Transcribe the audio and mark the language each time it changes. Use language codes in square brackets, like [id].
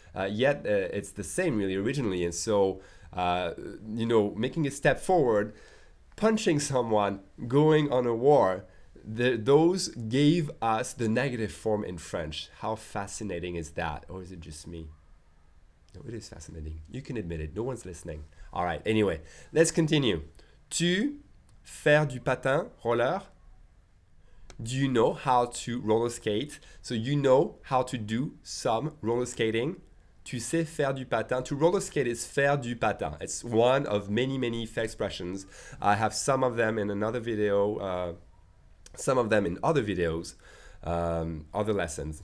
[en] Yet it's the same really originally. And so, making a step forward, punching someone, going on a war, those gave us the negative form in French. How fascinating is that? Or is it just me? No, it is fascinating. You can admit it. No one's listening. All right, anyway, let's continue. [fr] Tu, faire du patin, roller. [en] Do you know how to roller skate? So you know how to do some roller skating. [fr] Tu sais faire du patin. [en] To roller skate is faire du patin. It's one of many fair expressions. I have some of them in another video, some of them in other videos, other lessons.